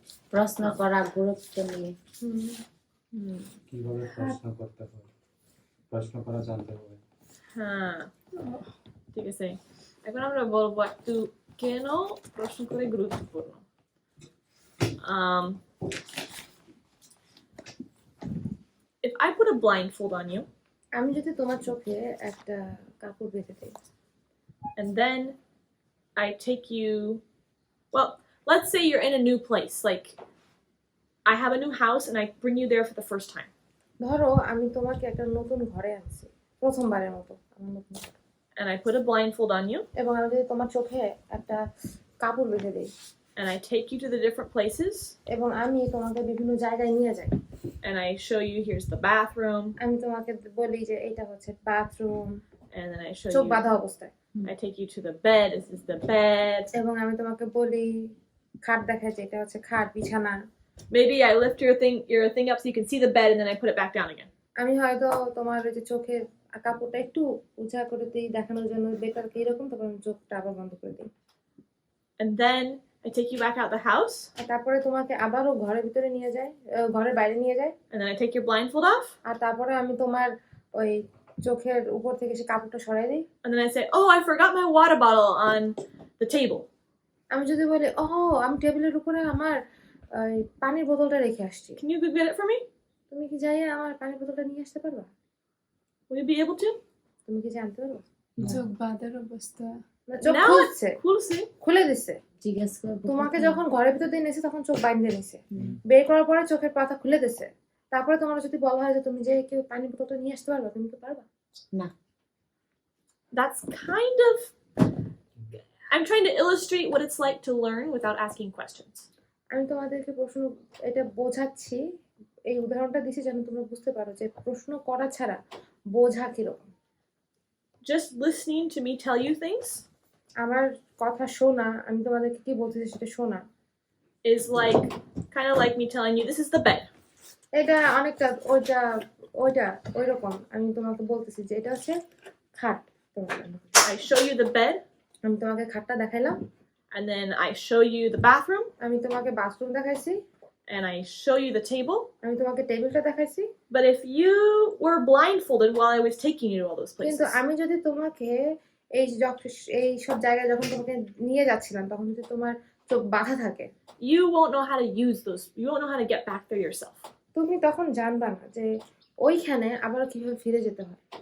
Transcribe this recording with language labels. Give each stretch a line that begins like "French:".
Bangla: প্রশ্ন করা গুরুত্ব নিয়ে কিভাবে প্রশ্ন করতে হয়, প্রশ্ন করা জানতে হবে। হ্যাঁ ঠিক আছে, এখন আমরা বলবো একটু কেন প্রশ্ন করে গুরুত্বপূর্ণ।
English: If I put a blindfold on you,
Bangla: আমি যদি তোমার চোখে একটা কাপড় বেঁধে দেই,
English: and then I take you, well, let's say you're in a new place, like I have a new house and I bring you there for the first time.
Bangla: ধরো আমি তোমাকে একটা নতুন ঘরে আনছি প্রথমবারের মতো, আমার নতুন ঘর,
English: And I put a blindfold on you,
Bangla: এবং আমি যদি তোমার চোখে একটা কাপড় বেঁধে দেই,
English: and I take you to the different places,
Bangla: এবং আমি তোমাকে বিভিন্ন জায়গায় নিয়ে যাই,
English: and I show you here's the bathroom,
Bangla: আমি তোমাকে বলি যে এটা হচ্ছে bathroom,
English: and then I show
Bangla: চোখ
English: you,
Bangla: বাঁধা অবস্থায়,
English: I take you to the bed, this is the bed.
Bangla: এবং আমি তোমাকে বলি খাট দেখাই যে এটা হচ্ছে খাট বিছানা,
English: Maybe I lift your thing up so you can see the bed, and then I put it back down again.
Bangla: আমি হয়তো তোমার ওই যে চোখের কাপড়টা একটু উঁচা করে দিই দেখানোর জন্য বেটার কি এরকম, তারপর আমি চোখটা আবার বন্ধ করে দিই,
English: And then I take you back out the house,
Bangla: আর তারপরে তোমাকে আবারও ঘরের ভিতরে নিয়ে যাই, ঘরের বাইরে নিয়ে যাই,
English: and then I take your blindfold off,
Bangla: আর তারপরে আমি তোমার ওই চোখের উপর থেকে সে কাপড়টা সরাই দিই,
English: and then I say, oh, I forgot my water bottle on the table.
Bangla: আমি যদি বলি ও আমি টেবিলের উপরে আমার পানির বোতলটা রেখে আসছি,
English: Can you go get it for me?
Bangla: তুমি কি যাই আমার পানির বোতলটা নিয়ে আসতে পারবা?
English: Will you be able to?
Bangla: তুমি কি জানতে পারবা? চোখ বাঁধার অবস্থা, না, চোখ
English: Now
Bangla: খুলছে,
English: it's cool to see.
Bangla: খুলে দিচ্ছে, জিজ্ঞেস করবো তোমাকে যখন ঘরের ভিতর দিয়ে নিয়েছে তখন চোখ বাইন্ধে নিছে, বের করার পরে চোখের পাতা খুলে দিচ্ছে, তারপরে তোমার যদি বলা হয় যে তুমি যে কেউ পানির বোতলটা নিয়ে আসতে পারবা, তুমি কি পারবা? না।
English: That's kind of, I'm trying to illustrate what it's like to learn without asking questions.
Bangla: আমি তোমাদেরকে প্রশ্ন এটা বোঝাচ্ছি, এই উদাহরণটা দিছি যেন তোমরা বুঝতে পারো যে প্রশ্ন করা ছাড়া বোঝা কিরকম।
English: Just listening to me tell you things
Bangla: আমার কথা শোনা, আমি তোমাদেরকে কি বলতেছি সেটা শোনা,
English: is like, kind of like me telling you, this is the bed.
Bangla: এটা অনেকটা ওইটা ওইটা ওইরকম আমি তোমাকে বলতেছি যে এটা হচ্ছে খাট,
English: I show you the bed,
Bangla: আমি তোমাকে খাটটা দেখাইলাম,
English: and then I show you the bathroom,
Bangla: আমি তোমাকে বাথরুম দেখাইছি,
English: and I show you the table.
Bangla: আমি তোমাকে টেবিলটা দেখাইছি,
English: But if you were blindfolded while I was taking you to all those
Bangla: কিন্তু
English: places,
Bangla: আমি যদি তোমাকে এই সব জায়গায় যখন তোমাকে নিয়ে যাচ্ছিলাম তখন যদি তোমার চোখ বাঁধা থাকে,
English: you won't know how to use those. You won't know how to get back there yourself.
Bangla: তুমি তখন জানবা না যে ওইখানে আবার কিভাবে ফিরে যেতে হয়।